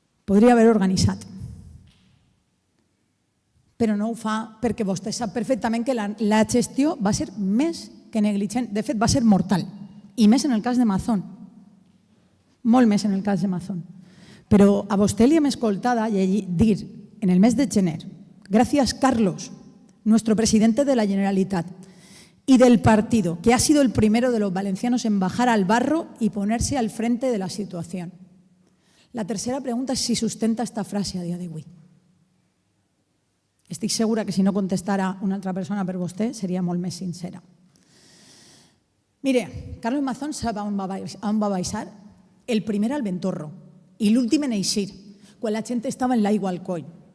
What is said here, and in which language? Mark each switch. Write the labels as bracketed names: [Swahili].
[Catalan] Podria haver organitzat, però no ho fa perquè vostè sap perfectament que la gestió va ser més que negligent. De fet, va ser mortal, i més en el cas de Mazón. Molt més en el cas de Mazón. Pero a vostè li hem escoltada dir en el mes de gener, [Spanish] gracias Carlos, nuestro presidente de la Generalitat y del partido, que ha sido el primero de los valencianos en bajar al barro y ponerse al frente de la situación. La tercera pregunta es si sustenta esta frase [Catalan] a dia d'avui. Estic segura que si no contestara una altra persona per vostè seria molt més sincera. Mire, Carlos Mazón sap on va baixar? El primer al Ventorro i l'últim en eixir, quan la gent estava en l'aigua al coll.